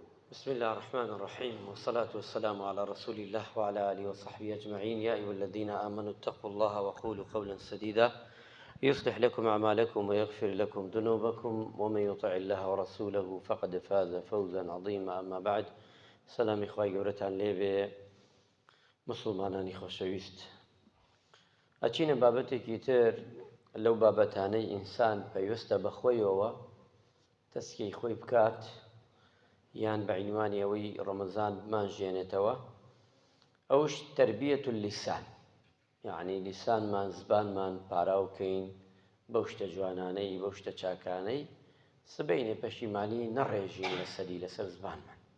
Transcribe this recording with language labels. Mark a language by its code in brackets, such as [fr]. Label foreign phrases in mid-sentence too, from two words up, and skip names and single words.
[ar] بسم الله الرحمن الرحيم والصلاة والسلام على رسول الله وعلى آله وصحبه أجمعين. يا أيها الذين آمنوا اتقوا الله وقولوا قولا سديدا يصلح لكم أعمالكم ويغفر لكم ذنوبكم ومن يطع الله ورسوله فقد فاز فوزا عظيما. أما بعد، [ckb] سلام إخوائي قورتان ليبي مسلماناني خوشويست. ئەچینە بابەتێکی تر لەو بابەتانەی ئینسان پێویستە بەخۆیەوە تەسکیەی خۆی بکات یان بە عنوانی ئەوەی ڕەمەزان بمانژێنێتەوە، ئەوش [ar] تەربیەت اللیسان، [ckb] یعنی لیسانمان زبانمان پاراو بکەین بەو شتە جوانانەی بەو شتە چاکانەی سبەینێ پەشیمانی نەڕێژین لەسەر زبانمان.